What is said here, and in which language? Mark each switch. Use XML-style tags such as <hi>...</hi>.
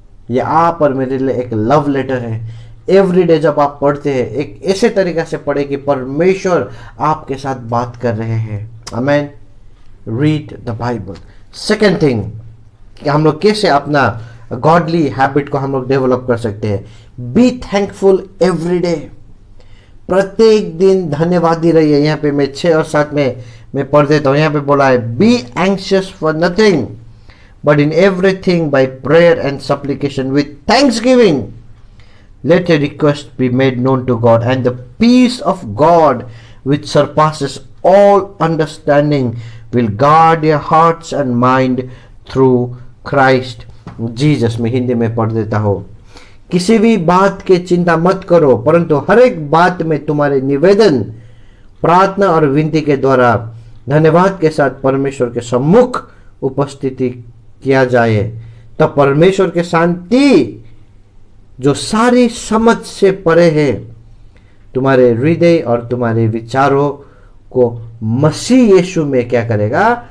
<hi>ये आप और मेरे लिए एक लव लेटर है। एवरी डे जब आप पढ़ते हैं, एक ऐसे तरीक़े से पढ़े कि परमेश्वर आपके साथ बात कर रहे हैं। आमेन।</hi> <en>Read the Bible.</en> <hi>Second thing कि हम लोग कैसे अपना गॉडली हैबिट को हम लोग डेवलप कर सकते हैं,</hi> <en>Be thankful every day.</en> <hi>प्रत्येक दिन धन्यवादी रहिए। यहाँ पे मैं 6 और 7 में मैं पढ़ देता हूँ। यहाँ पे बोला है</hi> <en>Be anxious for nothing but in everything by prayer and supplication with thanksgiving let your request be made known to God, and the peace of God which surpasses all understanding will guard your hearts and mind through Christ Jesus।</en> <hi>मैं हिंदी में पढ़ देता हूँ। किसी भी बात की चिंता मत करो, परंतु हर एक बात में तुम्हारे निवेदन, प्रार्थना और विनती के द्वारा धन्यवाद के साथ परमेश्वर के सम्मुख उपस्थिति किया जाए, तब परमेश्वर की शांति जो सारी समझ से परे है तुम्हारे हृदय और तुम्हारे विचारों को मसीह यीशु में क्या करेगा?</hi>